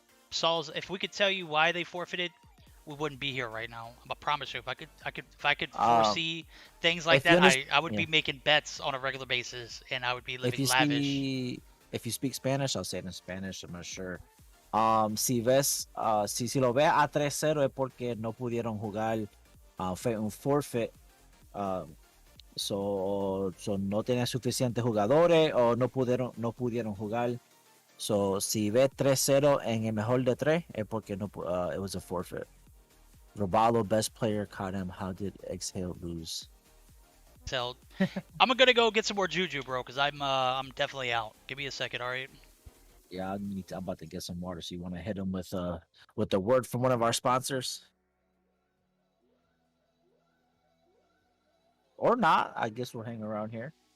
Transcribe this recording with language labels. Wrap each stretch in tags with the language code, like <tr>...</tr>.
<en>Sauls, if we could tell you why they forfeited, we wouldn't be here right now. I promise you. If I could foresee things like that, I would be making bets on a regular basis, and I would be living lavish. If you speak Spanish, I'll say it in Spanish. I'm not sure.</en> <es>Si lo ves a 3-0 es porque no pudieron jugar. Fue un forfeit. So no tenían suficientes jugadores o no pudieron jugar. So si ves 3-0 en el mejor de 3 es porque no</es> <en>it was a forfeit. Robalo, best player, caught him. How did Exhale lose? So I'm gonna go get some more Juju, bro, because I'm definitely out. Give me a second, all right? Yeah, I'm about to get some water. So you want to hit him with the word from one of our sponsors, or not? I guess we'll hang around here.</en>